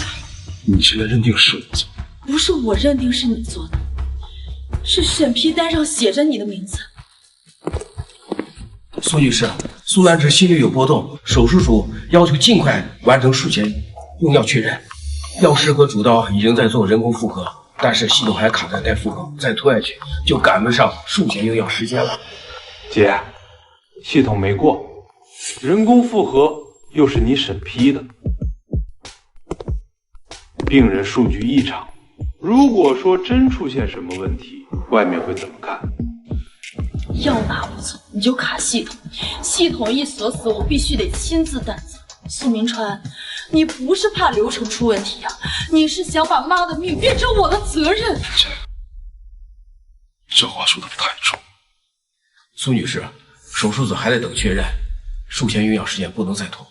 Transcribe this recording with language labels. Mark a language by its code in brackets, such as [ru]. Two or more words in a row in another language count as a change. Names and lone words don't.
[zh] 你現在認定是我做的？不是我認定是你做的，是審批單上寫着你的名字。蘇女士，蘇蘭芝心率有波動，手術組要求盡快完成術前用藥確認。藥師和主刀已经在做人工复合，但是系统还卡在待复合，再拖下去就趕不上术前用药时間了。姐，系统没过，人工复合又是你审批的，病人数据异常。如果说真出现什么问题，外面会怎么看？药拿不走，你就卡系统，系统一锁死，我必須得親自擔責。蘇明川，你不是怕流程出問題呀，你是想把媽的命變成我的責任。這話說的太重。蘇女士，手術組還在等確認，術前用藥時間不能再拖。